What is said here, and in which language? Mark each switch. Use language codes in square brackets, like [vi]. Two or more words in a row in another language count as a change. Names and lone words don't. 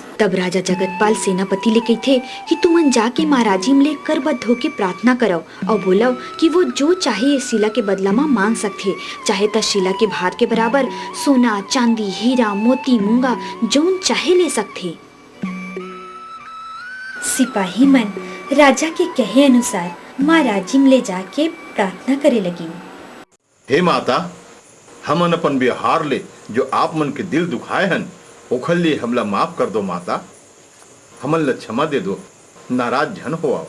[hne] तब राजा जगतपाल सेनापति ले कही थे कि तुमन जाके महाराजी में करबद्ध होके प्रार्थना करो और बोलो कि वो जो चाहे शिला के बदला में मांग सकते। चाहे तो शिला के भार के बराबर सोना चांदी हीरा मोती मूंगा जोन चाहे ले सकते। सिपाही मन राजा के कहे अनुसार महाराजी में ले जाके प्रार्थना करे लगी। हे माता, हमन अपन व्यवहार ले जो आप मन के दिल दुखाए हन ओखल लिए हमला माफ कर दो माता। हमन ला क्षमा दे दो, नाराज झन हो आओ।